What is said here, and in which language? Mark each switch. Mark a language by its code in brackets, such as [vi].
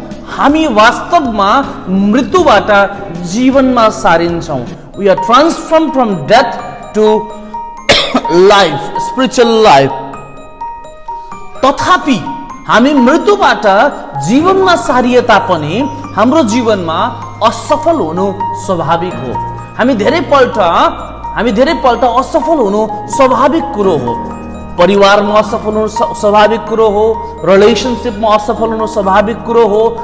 [ne] हामी वास्तवमा मृत्युबाट जीवनमा सारिन्छौँ. [en] We are transformed from death to life, spiritual life. [ne] तथापि हामी मृत्युबाट जीवनमा सारिए तापनि हाम्रो जीवनमा असफल हुनु स्वाभाविक हो. हामी धेरैपल्ट असफल हुनु स्वाभाविक कुरो हो. परिवारमा असफल हुनु स्वाभाविक कुरो हो. रिलेसनसिपमा असफल हुनु स्वाभाविक कुरो हो.